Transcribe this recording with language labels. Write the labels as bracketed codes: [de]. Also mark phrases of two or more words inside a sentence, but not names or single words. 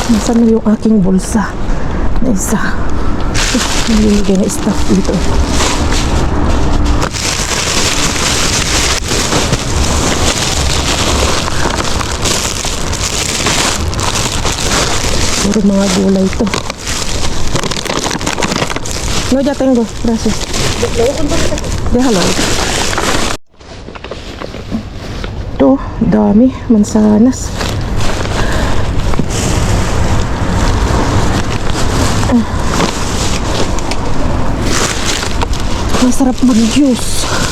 [tl] Nasaan na yung aking bulsa na isa? Nililagay na stuff dito. Puro mga gulay to. [es] No, ya tengo. Gracias. Déjalo. [tl] Ito, dami. Mansanas. Masarap mag-juice.